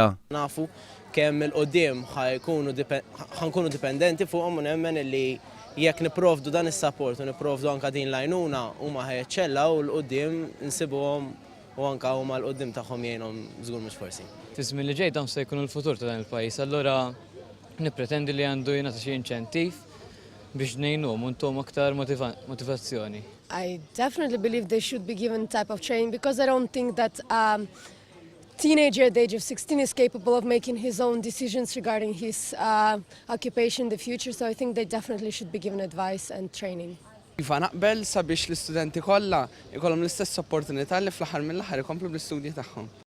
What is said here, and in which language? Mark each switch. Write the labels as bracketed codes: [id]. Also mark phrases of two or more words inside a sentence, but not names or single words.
[mt] Nafu kemm il-qudiem ħankunu dipendenti fuqhom u nemmen li jekk nipprovdu dan is-support u nipprovdu anke din l-għajnuna huma ħeċċellaw l-qudiem insibuhom u anke huma l-qudiem tagħhom jgħinhom żgur mhux forsi. Fi-żmien li ġej dawn se jkunu l-futur ta' dan il-pajjiż, allura nippretendi li għandu jingħata xi inċentiv biex ngħinuhom u ntuhom aktar motivazzjoni. [en] I definitely believe they should be given type of training because I don't think that a teenager at the age of 16 is capable of making his own decisions regarding his occupation in the future, so I think they definitely should be given advice and training. [mt] Iva naqbel sabiex l-istudenti kollha ikollhom l-istess opportunità li fl-aħħar mill-aħħar ikomplu bl-istudji tagħhom.